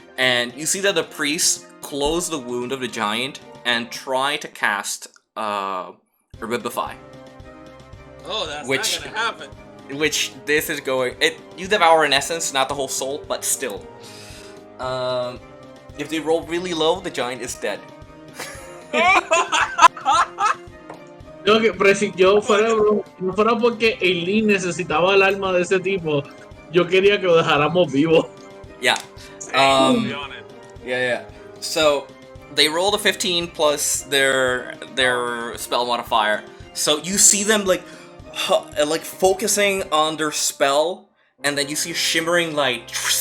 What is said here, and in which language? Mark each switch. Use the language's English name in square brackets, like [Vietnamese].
[English] And you see that the priests close the wound of the giant and try to cast Revivify. Oh, that's Which- not gonna happen. Which this is going... You devour an essence, not the whole soul, but still. If they roll really low, the giant is dead. [Spanish] No, pero si yo fuera, no fuera porque Eileen necesitaba el alma de ese tipo, yo quería que lo dejáramos vivo. [English] Yeah. To be honest. Yeah. So they rolled a 15 plus their spell modifier. So you see them like focusing on their spell, and then you see a shimmering light.